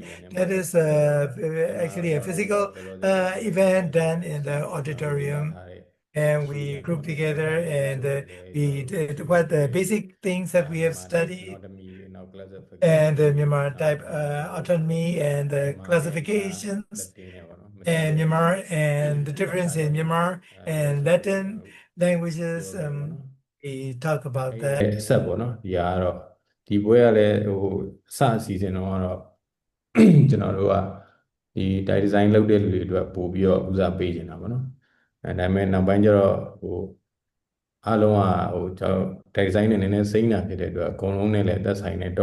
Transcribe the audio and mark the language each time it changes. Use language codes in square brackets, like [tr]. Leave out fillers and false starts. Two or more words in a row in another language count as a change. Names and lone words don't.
[en] That is actually a physical event done in the auditorium, and we grouped together, and we did what the basic things that we have studied, and the Myanmar type autonomy and the classifications, and Myanmar and the difference in Myanmar and Latin languages. We talk about that. [my] ဆက်ပေါ့နော်ဒီကတော့ဒီပွဲကလည်းဟိုစအစီအစဉ်တော့ကျွန်တော်တို့ကဒီ [en] type design [my] လုပ်တဲ့လူတွေအတွက်ပို့ပြီးတော့ဦးစားပေးနေတာပေါ့နော်ဒါ ပေမဲ့နောက်ပိုင်းကျတော့ဟိုအားလုံးကဟိုကျွန်တော် [en] type design [my] နဲ့နည်းနည်းစိမ့်တာဖြစ်တဲ့အတွက်အကုန်လုံးနဲ့လည်းသက်ဆိုင်တဲ့